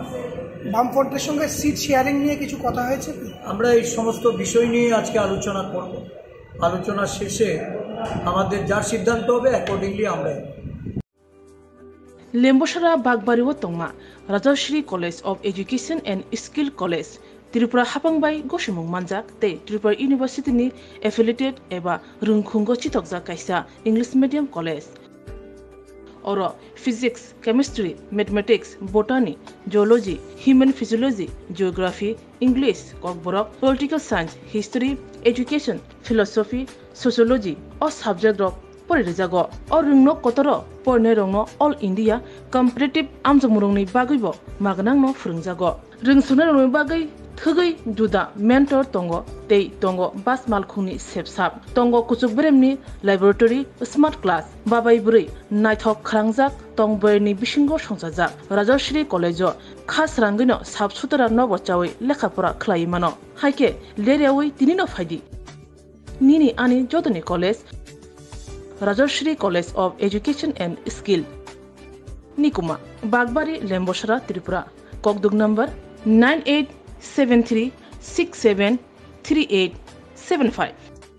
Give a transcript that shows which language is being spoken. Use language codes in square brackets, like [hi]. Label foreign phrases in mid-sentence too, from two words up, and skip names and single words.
[bn] বামফ্রন্টের সঙ্গে [en] seat sharing [bn] নিয়ে কিছু কথা হয়েছে। আমরা এই সমস্ত বিষয় নিয়ে আজকে আলোচনা করব। আলোচনা শেষে আমাদের যার সিদ্ধান্ত হবে অ্যাকর্ডিংলি আমরা। [trp] লেম্বসারা বাগবাড়িও তংমা রাজশ্রী কলেজ অফ এডুকেশন এন্ড স্কিল কলেজ त्रिपुरा हापांबाय गसिमुं मानजाक ते त्रिपुरा यूनिवर्सिटीनि एफिलिएटेड एबा रुंखुंगो चितकजाक कायसा [en] English medium college [trp] और [en] physics, chemistry, mathematics, botany, geology, human physiology, geography, English, Kokborok, political science, history, education, philosophy, sociology and subject [trp] रक परिरेजागो और रुंगनो कतरो परने रंगनो [en] all India competitive [trp] आमजमुरंनि बागैबो मागनांनो फोरोंजागो रोंसुनो रंनि बागै थगै जुदा मेंटर तंगो तै तंगो बास मालखुंनि सेबसाब तंगो कुचुक ब्रेमनि लैबोरेटरी [en] smart class [trp] बाबाय बुरै नायथक खरांजाक तंबरनि बिसिंगो संजाजाक राजश्री कलेजो खास रांगिनो साब सुतरा नबचावै लेखापरा खलायमानो हायके लेरियावै तिनिनो फायदि निनि आनि जदनि कलेज राजश्री कॉलेज ऑफ एजुकेशन एंड स्किल निकुमा बागबारी लेम्बोसरा त्रिपुरा ककदुग नंबर 9873673875